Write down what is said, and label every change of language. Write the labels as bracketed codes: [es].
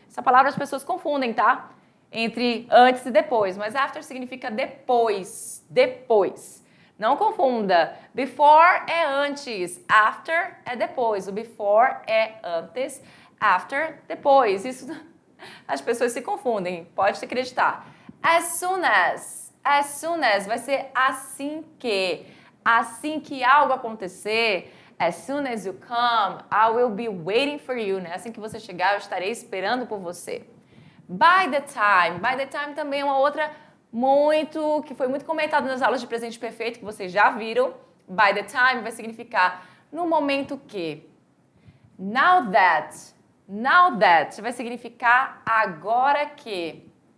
[pt] Essa palavra as pessoas confundem, tá? Entre antes e depois, mas after significa depois, depois. Não confunda, before é antes, after é depois, o before é antes, after, depois. Isso as pessoas se confundem, pode se acreditar. As soon as vai ser assim que algo acontecer, [en] as soon as you come, I will be waiting for you, [pt] né? Assim que você chegar, eu estarei esperando por você. By the time também é uma outra que foi muito comentado nas aulas de presente perfeito, que vocês já viram. By the time vai significar no momento que. Now that vai significar agora que.